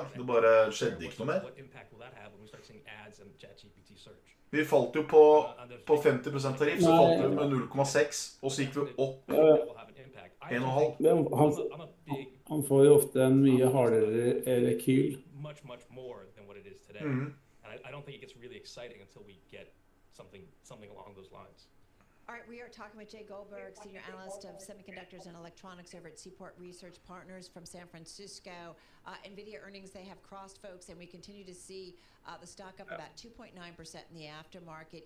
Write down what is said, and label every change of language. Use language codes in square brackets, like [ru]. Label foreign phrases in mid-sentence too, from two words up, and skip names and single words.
[no] Det bare skjedde ikke noe mer. Vi falt jo på 50% tariff, så falt vi med 0,6, og så gikk vi opp 1,5. Han får jo ofte en mye hardere rekyl. [en] I don't think it gets really exciting until we get something along those lines. All right, we are talking with Jay Goldberg, Senior Analyst of Semiconductors and Electronics over at Seaport Research Partners from San Francisco. NVIDIA earnings, they have crossed, folks, and we continue to see the stock up about 2.9% in the aftermarket.